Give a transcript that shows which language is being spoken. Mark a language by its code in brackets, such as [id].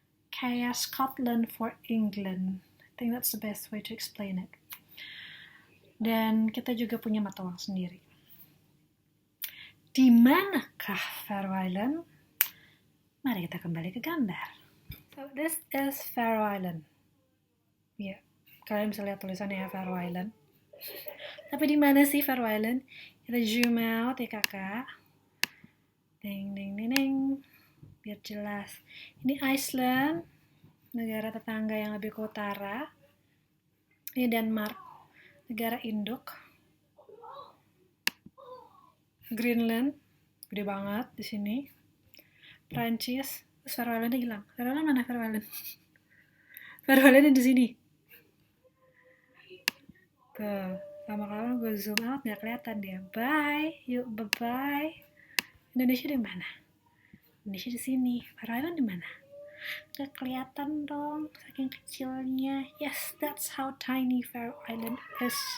[en] Kayak Scotland for England. I think that's the best way to explain it. [id] Dan kita juga punya mata uang sendiri. Di manakah Faroe Island? Mari kita kembali ke gambar. [en] So this is Faroe Island. [id] Ya, kalian bisa lihat tulisannya ya, Faroe Island. Tapi di mana sih Faroe Island? Kita zoom out ya kakak. Ding ding ding ding. Biar jelas. Ini Iceland, negara tetangga yang lebih ke utara. Ini Denmark, negara induk. Greenland, gede banget di sini. Prancis, Faroe Island hilang. Faroe Island mana Faroe Island? Faroe Island di sini. Tuh, lama-lama gue zoom out nggak kelihatan dia. Bye, yuk bye-bye. Indonesia di mana? Indonesia di sini. Faroe Island di mana? Gak kelihatan dong, saking kecilnya. [en] Yes, that's how tiny Faroe Island is.